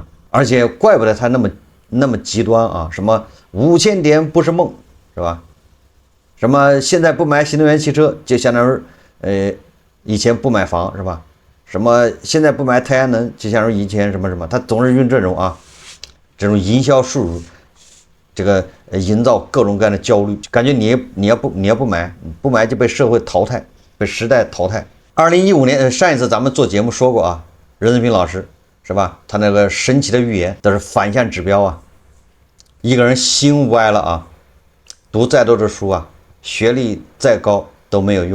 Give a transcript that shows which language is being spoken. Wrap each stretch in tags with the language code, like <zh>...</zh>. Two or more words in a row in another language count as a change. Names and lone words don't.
<zh>而且怪不得他那麼極端啊！什麼5000點不是夢，是吧？什麼現在不買新能源汽車，就相當於以前不買房，是吧？什麼現在不買太陽能，就相當于以前什麼，他總是用这种營銷術語，這個營造各種各樣的焦慮，感覺你要不買就被社會淘汰，被時代淘汰。2015年上一次咱們做節目說過啊，任正非老師是吧？他那個神奇的預言都是反向指標啊。一個人心歪了啊，讀再多的書啊，學歷再高都沒有用。</zh>